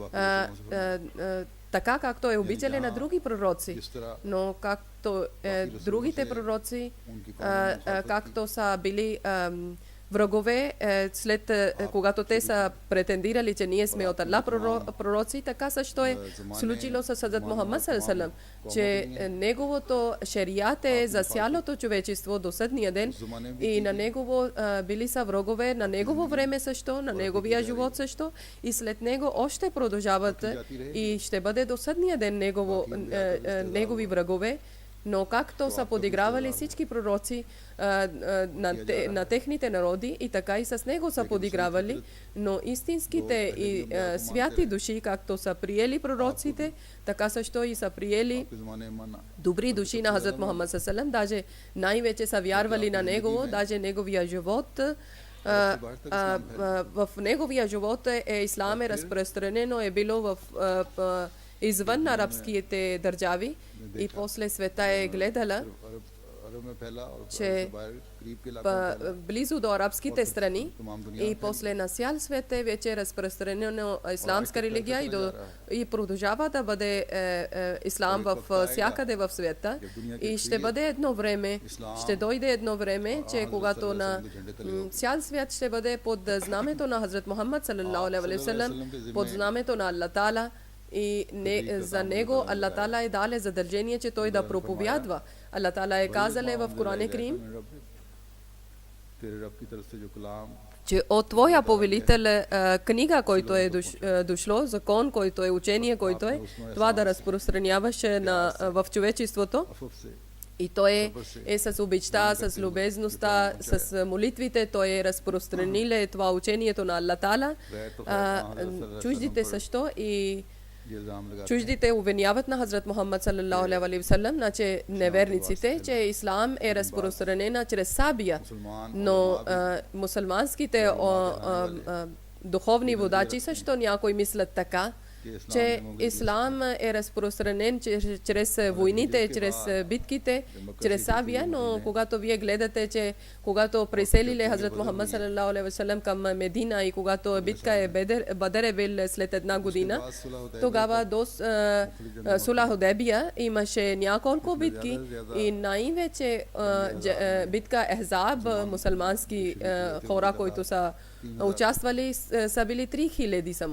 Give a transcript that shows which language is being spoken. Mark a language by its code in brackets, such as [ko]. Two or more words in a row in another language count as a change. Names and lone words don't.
[bg] така както е обичален на други пророци, но както другите пророци, както са били врагове, след когато те са претендирали, че ние сме от Аллах пророци, така също е случило с Хазрат Мухаммад [ar] صلى الله عليه وسلم, [bg] че неговото шериат е за цялото човечество до съдния ден и на негово били са врагове на негово време също, на неговия живот също и след него още продължават и ще бъде до съдния ден негови врагове. Но както са подигравали всички пророци на техните народи, и така и с него са подигравали, но истинските и святи души, както са приели пророците, така също и са приели добри души на Хазрат Мухаммад [ar] صلى الله عليه وسلم, [bg] даже най-вече са вярвали на него, даже неговия живот. В неговия живот ислам е разпространено, е било в извън арабските държави и после света е гледала, че близо до арабските страни и после на цял свет е вече разпространено исламска религия и продължава да бъде ислам в всякъде в света и ще бъде едно време, ще дойде едно време, че когато на цял свят ще бъде под знамето на Хазрат Мухаммад [ar] صلى الله عليه وسلم, [bg] под знамето на Аллах Таала. И за него Аллах Таала е дале задължение, че той да проповядва. Аллах Таала е казале в Коран Карим, че от твоя повелител книга, който е дошло, закон, който е учение, който е, това да разпространяваш в човечеството. И той е с обичта, с любезността, с молитвите, той е разпространил това учението на Аллах Таала. Чуждите също и чуждите обвиняват на Хазрат Мухаммад [ar] صلى الله عليه وسلم, [bg] значи неверниците, че ислам е разпространена чрез сабия, но мусулманските духовни водачи също някои мислят така, че ислам е разпространен чрез войните, чрез битките, чрез Савия, но когато вие гледате, че когато преселили Хазрат Мухаммад [ar] صلى الله عليه وسلم [bg] към Медина и когато битка е Бадър е бил след една година, тогава до Сула Худайбия имаше няколко битки и най-вече битка Ехзаб, мусулмански хора, които са участвали, са били 3000 само.